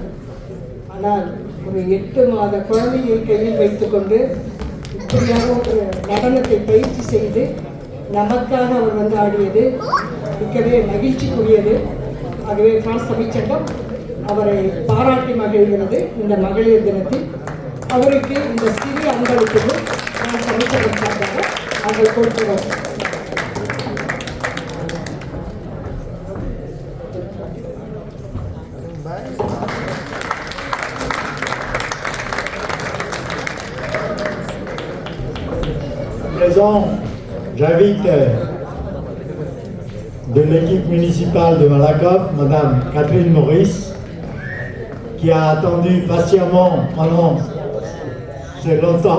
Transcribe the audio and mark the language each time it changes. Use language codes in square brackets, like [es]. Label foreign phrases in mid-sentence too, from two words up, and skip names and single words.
[ta] ஆனால் ஒரு 8 மாத குழந்தையை கையில் வைத்துக்கொண்டு இப்படியாக ஒரு நடனத்தை பயிற்சி செய்து நமக்காக அவர் வந்து ஆடியது மிக்கவே மகிழ்ச்சிக்குரியது. ஆகவே பிரான்ஸ் தமிழ்ச்சங்கம் அவரை பாராட்டி மகிழ்கிறது. இந்த மகளிர் தினத்தில் அவருக்கு இந்த சிறிய அன்பளிப்பு நான் தமிழ்ச்சங்கம் சார்பாக அவர்கள் கொடுக்கிறோம். [fr] Présent, j'invite de l'équipe municipale de Malakoff, Madame Catherine Maurice, qui a attendu patiemment pendant très longtemps.